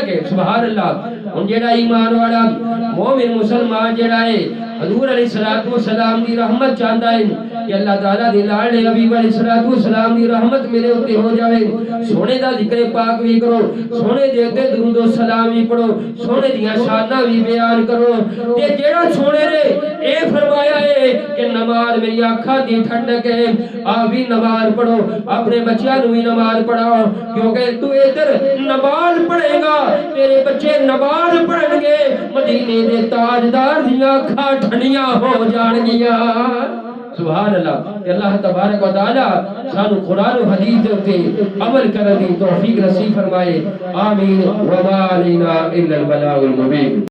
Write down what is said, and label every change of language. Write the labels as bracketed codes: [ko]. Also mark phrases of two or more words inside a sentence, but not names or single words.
[pa] ہے [ar] سبحان اللہ [pa] ان جیڑا ایمان والا مومن مسلمان جیڑا ہے حضور [ar] علیہ السلام [pa] دی رحمت چاہتا ہے کہ اللہ تعالیٰ دے لاڈلے حبیب [ar] علیہ السلام [pa] دی رحمت میرے اوتے ہو جاوے سونے دا ذکر پاک بھی کرو سونے دے تے درود و سلام بھی پڑھو سونے دیاں شاناں بھی بیان کرو تے جیڑا سونے نے اے فرمایا ہے کہ نماز میری آنکھاں دی ٹھنڈک ہے آپ بھی نماز پڑھو اپنے بچیاں نوں بھی نماز پڑھاؤ کیونکہ تو ادھر نماز پڑھے گا تیرے بچے نماز پڑھن گے مدینے دے تاجدار دیاں اکھاں ٹھنڈیاں ہو جان گیاں [ar] سبحان اللہ [pa] کہ [ar] اللہ تبارک و تعالی [pa] سانو قرآن و حدیث دے عمل کرنے دی توفیق نصیب فرمائے آمین [ar] وما علینا الا البلاغ المبین